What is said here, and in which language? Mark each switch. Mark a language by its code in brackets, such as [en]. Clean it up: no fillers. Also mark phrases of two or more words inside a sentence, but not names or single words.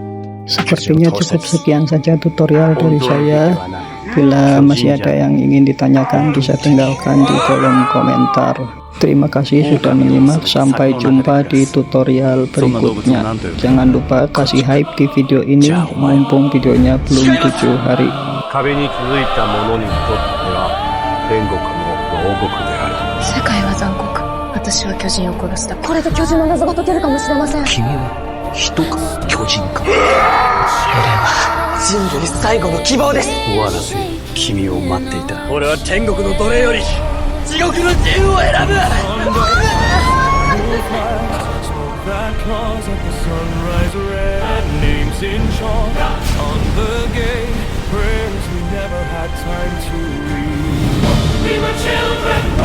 [id] Sepertinya cukup sekian saja tutorial dari saya. Bila masih ada yang ingin ditanyakan, bisa tinggalkan di kolom komentar. Terima kasih sudah menyimak, sampai jumpa di tutorial berikutnya. Jangan lupa kasih hype di video ini, mumpung videonya belum 7 hari. [ja] 壁に気づいた者にとっては天国の牢獄である。世界は残酷。私は巨人を殺した。これで巨人の謎が解けるかもしれません。君は人か巨人か。俺は人類最後の希望です。終わらせ君を待っていた。俺は天国の奴隷より地獄の自由を選ぶ。 [en] That claws at the sunrise red, names in chalk on the gate, prayers we never had time to read. We were children.